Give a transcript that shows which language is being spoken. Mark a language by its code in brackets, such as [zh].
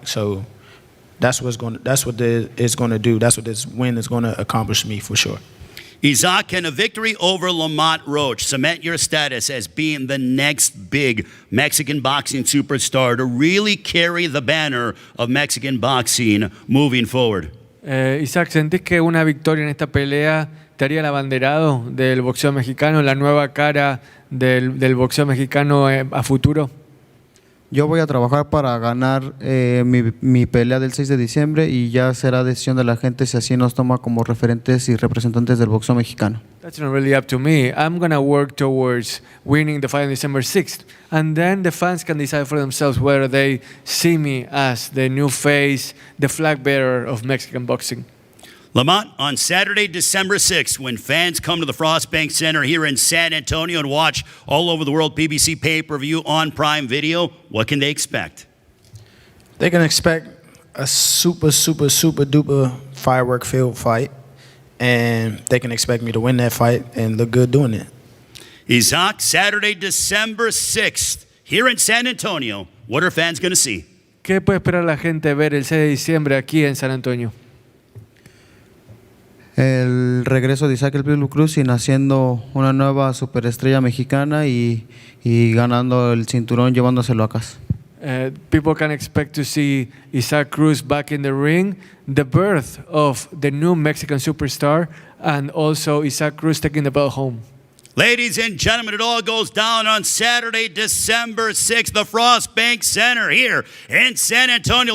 [en] So that's what it's going to do. That's what this win is going to accomplish me for sure. Isaac, can a victory over Lamont Roach cement your status as being the next big Mexican boxing superstar to really carry the banner of Mexican boxing moving forward? [es] Isaac, ¿sentís que una victoria en esta pelea te haría el abanderado del boxeo mexicano, la nueva cara del boxeo mexicano a futuro? Yo voy a trabajar para ganar mi pelea del 6 de diciembre y ya será decisión de la gente si así nos toma como referentes y representantes del boxeo mexicano. [en] That's not really up to me. I'm going to work towards winning the fight on December 6th. And then the fans can decide for themselves whether they see me as the new face, the flag bearer of Mexican boxing. Lamont, on Saturday, December 6th, when fans come to the Frost Bank Center here in San Antonio and watch all over the world PBC Pay-Per-View on Prime Video, what can they expect? They can expect a super, super, super duper firework-filled fight, and they can expect me to win that fight and look good doing it. Isaac, Saturday, December 6th, here in San Antonio. What are fans going to see? [es] ¿Qué puede esperar la gente ver el 6 de diciembre aquí en San Antonio? El regreso de Isaac el Pitbull Cruz y naciendo una nueva superestrella mexicana y ganando el cinturón, llevándoselo a casa. [en] People can expect to see Isaac Cruz back in the ring, the birth of the new Mexican superstar, and also Isaac Cruz taking the belt home. Ladies and gentlemen, it all goes down on Saturday, December 6th, the Frost Bank Center here in San Antonio.